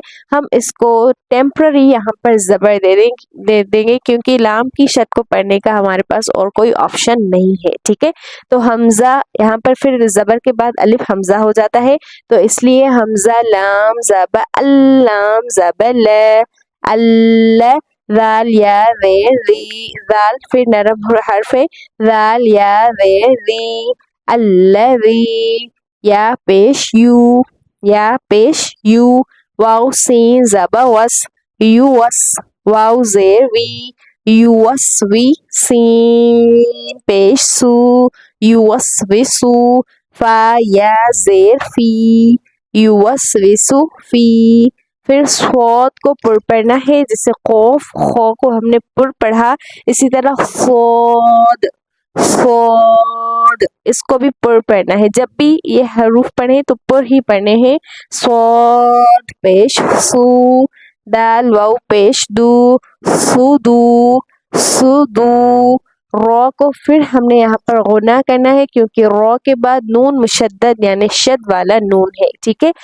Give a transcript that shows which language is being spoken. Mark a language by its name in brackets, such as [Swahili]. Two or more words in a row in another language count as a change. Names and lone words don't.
[Urdu] ہم اس کو ٹیمپرری یہاں پر زبر دے دیں گے کیونکہ لام کی شد کو پڑھنے کا ہمارے پاس اور کوئی آپشن نہیں ہے، ٹھیک ہے، تو حمزہ یہاں پر پھر زبر کے بعد الف حمزہ ہو جاتا ہے، تو اس لیے حمزہ لام زبر اللام زبر ل اللہ ذال یا ری ذال پھر نرم حرف ہے، ذال یا ری الذی یا پیش یو واو سین زبر وس یو وس واو زیر وی یو وس وی سین پیش سو یو وس وی سو فا یا زیر فی یو وس وی سو فی۔ پھر صوت کو پر پڑھنا ہے، جیسے قوف خو کو ہم نے پر پڑھا، اسی طرح فود اس کو بھی پر پڑھنا ہے، جب بھی یہ حروف پڑھیں تو پر ہی پڑھنے ہیں۔ صاد پیش سو دال واو پیش دو سودو را کو پھر ہم نے یہاں پر غنہ کرنا ہے کیونکہ را کے بعد نون مشدد یعنی شد والا نون ہے، ٹھیک ہے،